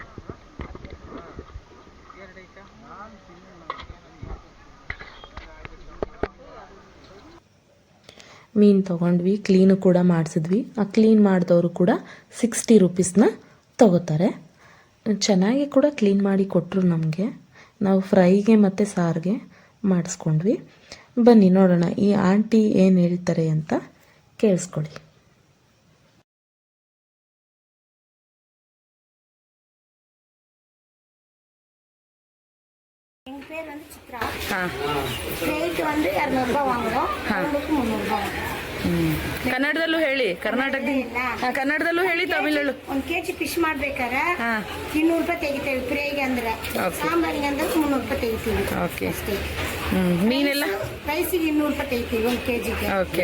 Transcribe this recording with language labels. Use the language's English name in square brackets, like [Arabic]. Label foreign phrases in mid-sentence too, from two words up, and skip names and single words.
[Kannada] ಮೀನು ತೊಗೊಂಡ್ವಿ, ಕ್ಲೀನು ಕೂಡ ಮಾಡಿಸಿದ್ವಿ. ಆ ಕ್ಲೀನ್ ಮಾಡಿದವರು ಕೂಡ 60 ರೂಪೀಸ್ನ ತೊಗೋತಾರೆ. ಚೆನ್ನಾಗಿ ಕೂಡ ಕ್ಲೀನ್ ಮಾಡಿ ಕೊಟ್ಟರು ನಮಗೆ. ನಾವು ಫ್ರೈಗೆ ಮತ್ತು ಸಾರಿಗೆ ಮಾಡಿಸ್ಕೊಂಡ್ವಿ. ಬನ್ನಿ ನೋಡೋಣ ಈ ಆಂಟಿ ಏನು ಹೇಳ್ತಾರೆ ಅಂತ ಕೇಳಿಸ್ಕೊಳ್ಳಿ. [Tamil] எங்கள் பேர் வந்து சித்ரா. ரேட் வந்து 200 ரூபாய் வாங்குறோம். 300 ரூபாய். [Kannada] ಕನ್ನಡದಲ್ಲೂ ಹೇಳಿ, ಕನ್ನಡದಲ್ಲೂ ಹೇಳಿ, ತಮಿಳಲ್ಲೂ. 1 kg ಫಿಶ್ ಮಾಡ್ಬೇಕಾದ್ರೆ 200 ರೂಪಾಯಿ ತೆಗಿತೇವೆ ಫ್ರೈಗೆ ಅಂದ್ರೆ. ಸಾಂಬಾರಿಗೆ ಅಂದ್ರೆ 300 ರೂಪಾಯಿ ತೆಗಿತೀವಿ. ಓಕೆ. ಅಷ್ಟೇ. ಮೀನೆಲ್ಲ ರೈಸಿಗೆ 200 ರೂಪಾಯಿ ತೆಗಿತೀವಿ 1 kgಗೆ. ಓಕೆ.